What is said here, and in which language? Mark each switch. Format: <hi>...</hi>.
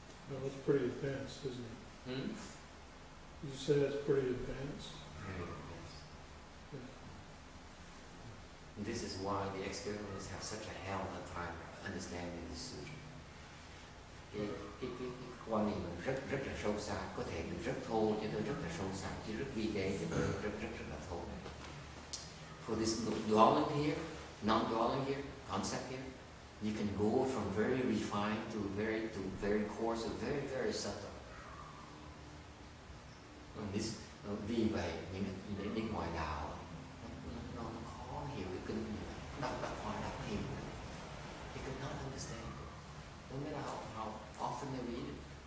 <en>No, that's pretty advanced, isn't it? Hmm? You say that's pretty advanced? Very yes. Yeah. And this is why the experiments have such a hell of a time understanding this sutra.</en> <vi>Cái quan niệm rất là sâu xa, có thể được rất thô cho tới rất là sâu xa, chứ rất vi tế cho tới rất là thô.</vi> <en>For this dwelling here, non-dwelling here, concept here, you can go from very refined to very coarse, or very subtle.</en> <vi>Vì vậy những ngoại đạo nó khó hiểu cái kinh như vậy. Đọc hiểu.</vi> <en>They could not understand it. No matter how often they read it.</en>